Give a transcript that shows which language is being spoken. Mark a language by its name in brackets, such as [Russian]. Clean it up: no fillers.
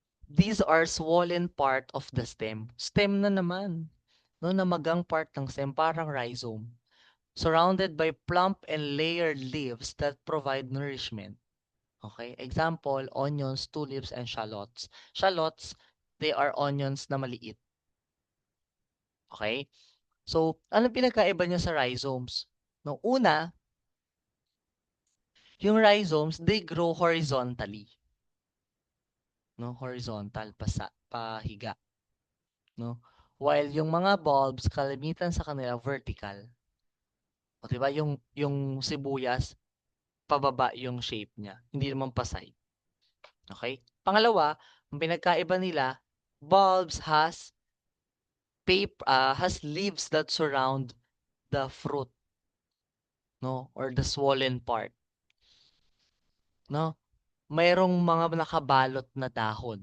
[English] These are swollen part of the stem. [Filipino] Stem na naman. No, namagang part ng stem, parang rhizome. [English] Surrounded by plump and layered leaves that provide nourishment. Okay? Example, onions, tulips, and shallots. Shallots, they are onions [Filipino] na maliit. [English] Okay? [Filipino] So, anong pinagkaiba niya sa rhizomes? No, una, yung [English] rhizomes, they grow horizontally. [Filipino] No, horizontal, pahiga. No? While yung mga bulbs, kalimitan sa kanila vertical. O, diba? Yung sibuyas, pababa yung shape niya. Hindi naman pasay. Okay? Pangalawa, ang pinagkaiba nila, [English] bulbs has leaves that surround the fruit, no? Or the swollen part, no? [Filipino] Mayroong mga nakabalot na dahon.